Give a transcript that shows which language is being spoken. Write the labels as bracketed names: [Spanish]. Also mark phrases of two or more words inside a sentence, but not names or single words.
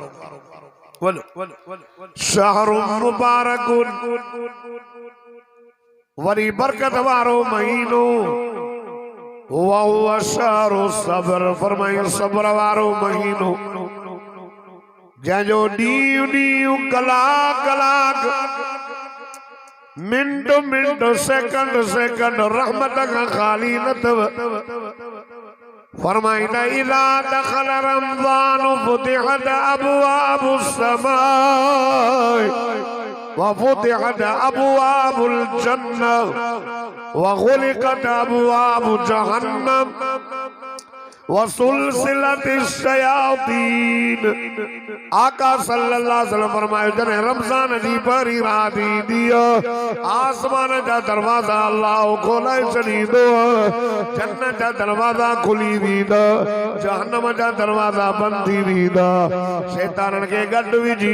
[Arabic] شهر مبارك [Sindhi] वरी बरकत वारो महीनो वहुव शहरु सब्र फरमायो सब्र वारो महीनो जंहिंजो ॾींहुं ॾींहुं कलाक कलाक मिंट मिंट सेकंड सेकंड रहमत खां ख़ाली न अथव फरमाईंदा [Arabic] إذا دخل رمضان فتحت أبواب السماء وفتحت أبواب الجنة وغلقت أبواب جهنم وسلسلت الشياطين آقا صلى الله عليه وسلم [Sindhi] फरमायो जने रमज़ान जी पहिरीं रात ईंदी आसमान जा दरवाजा अल्लाह खोले छॾींदो जन्नत जा दरवाजा खुली वेंदा जहन्नम जा दरवाजा बंद थी वेंदा शैतानन खे गॾु विझी